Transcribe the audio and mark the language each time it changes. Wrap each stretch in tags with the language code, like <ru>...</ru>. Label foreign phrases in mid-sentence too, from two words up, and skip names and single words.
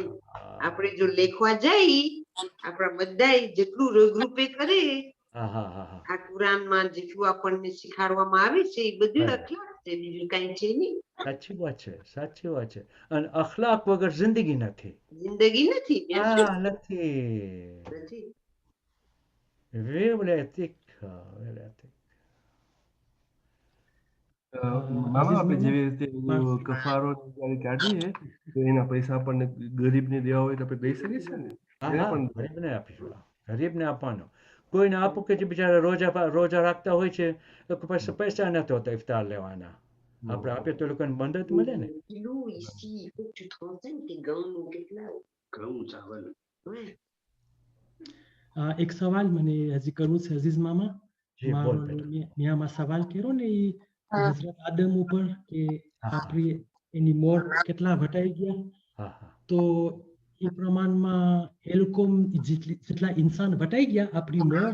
<gu>આપણે જો લેખવા જાય, આપણા બધા જેટલું રૂપે કરે, આ કુરાનમાં જેટલું આપણને શીખાડવામાં આવે છે એ બધું અખલાક છે, બીજું કઈ છે નહીં. સાચી વાત છે, સાચી વાત છે. અને અખલાક વગર જિંદગી નથી. જિંદગી નથી. નથી.</gu> <en>Real ethic.</en> <gu>મામા, આપણે જેવી રીતે કફારો કાઢીએ તો એના પૈસા આપણને ગરીબને દેવા હોય તો આપણે દઈ શકીએ છીએ ને? ગરીબને આપીશું. ગરીબને આપવાનો. કોઈને આપું કે જે બિચારા રોજા રાખતા હોય છે, લોકો પાસે પૈસા નથી હોતા ઇફતાર લેવાના. આપણે આપીએ તો લોકોને બંધ જ મળે ને.</gu> <fr>Ici, il faut que tu te renseignes tes gants ou quelque là.</fr> <gu>ઘઉં ચાવલ. Ouais. એક સવાલ મને હજી કરવું છે અઝીઝ મામા. જી મારો બોલ બેટા. મિયામાં સવાલ કર્યો ને એ હા. હઝરત આદમ ઉપર કે હા. આપણી એની મોર કેટલા વટાઈ ગયા, હા હા તો એ પ્રમાણમાં એ લોકો જેટલા ઇન્સાન વટાઈ ગયા આપણી મોર,</gu>